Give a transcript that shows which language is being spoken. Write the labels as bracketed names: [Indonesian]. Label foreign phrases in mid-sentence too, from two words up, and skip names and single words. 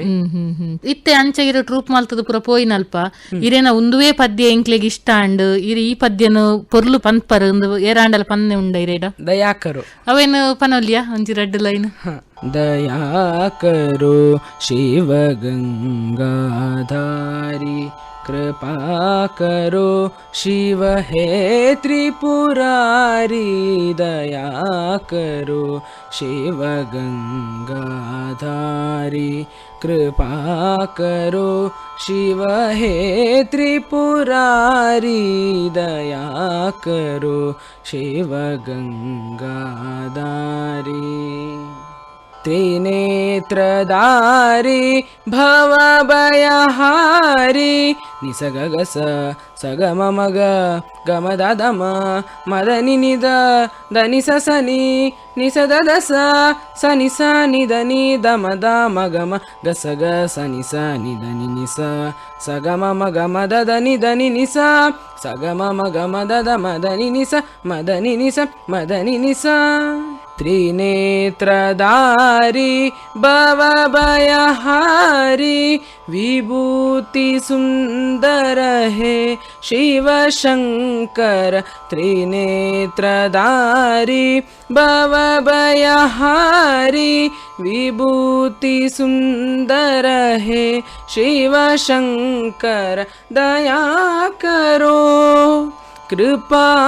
[Tulu] ಇತ್ತೆ ಅಂಚ ಇರೋ ಟ್ರೂಪ್ ಮಲ್ತದ ಪುರ ಪೋಯಿನಲ್ಪ ಇರೇನ ಒಂದುವೇ ಪದ್ಯ ಎಂಕ್ಲೆಗ್ ಇಷ್ಟ ಅಂಡ್ ಇರಿ ಈ ಪದ್ಯನು ಪೊರ್ಲು ಪನ್ಪರ್ ಏರಾಂಡಲ ಪನ್ನೆ ಉಂಡ ಇರೇಡ [Hindi] ದಯಾಕರು [Tulu] ಅವೇನು ಪನೋಲ್ಯ ಒಂಜಿ [English] red line [Hindi] दया करो शिव गंगाधारी कृपा करो शिव हे त्रिपुरारी दया करो शिव गंगाधारी कृपा करो शिव हे त्रिपुरारी दया करो शिव गंगाधारी त्रिनेत्रधारी भवभयहारी निसगगस सगम मग गमदम मदनि निद दनि सनि निसद दस सनि स निदनि दमद मगम गसग सनि स निदनि निस सगम मगमद दनि दनि निस सगम मगमद मदनि निस मदनि निस मदनि निस त्रिनेत्रधारी भवभयहारी विभूति सुंदर है शिव शंकर त्रिनेत्रधारी भवभयहारी विभूति सुंदर है शिव शंकर दया करो कृपा